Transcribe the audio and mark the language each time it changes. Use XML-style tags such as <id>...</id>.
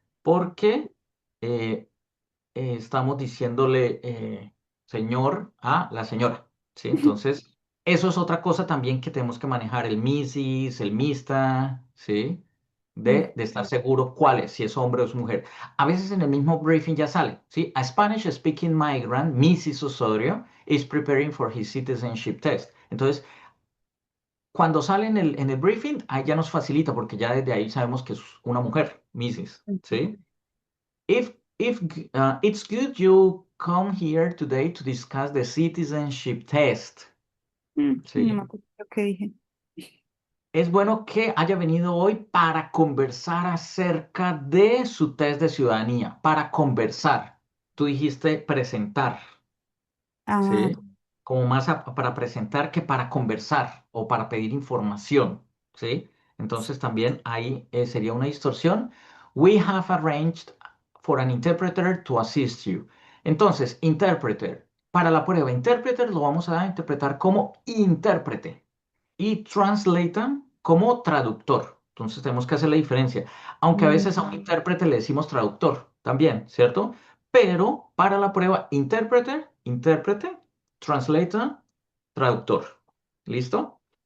<es>Porque eh, estamos diciéndole señor a la señora, ¿sí? Entonces, eso es otra cosa también que tenemos que manejar, el Mrs., el Mista, ¿sí? Mm. De estar seguro cuál es, si es hombre o es mujer. A veces en el mismo briefing ya sale, ¿sí?</es> <en>A Spanish speaking migrant, Mrs. Osorio, is preparing for his citizenship test.</en> <es>Entonces, cuando sale en el briefing, ahí ya nos facilita porque ya desde ahí sabemos que es una mujer, Mrs., ¿sí?</es> <en>If it's good you come here today to discuss the citizenship test.</en> <es>No me ¿Sí? acuerdo lo que dije. Es bueno que haya venido hoy para conversar acerca de su test de ciudadanía, para conversar. Tú dijiste presentar, Ah, ¿sí? Como más para presentar que para conversar o para pedir información, ¿sí? Entonces también ahí sería una distorsión.</es> <en>We have arranged for an interpreter to assist you.</en> <es>Entonces, interpreter. Para la prueba interpreter lo vamos a interpretar como intérprete y translator como traductor. Entonces tenemos que hacer la diferencia. Aunque a mm, veces a un intérprete le decimos traductor también, ¿cierto? Pero para la prueba interpreter, intérprete, translator, traductor. ¿Listo?</es>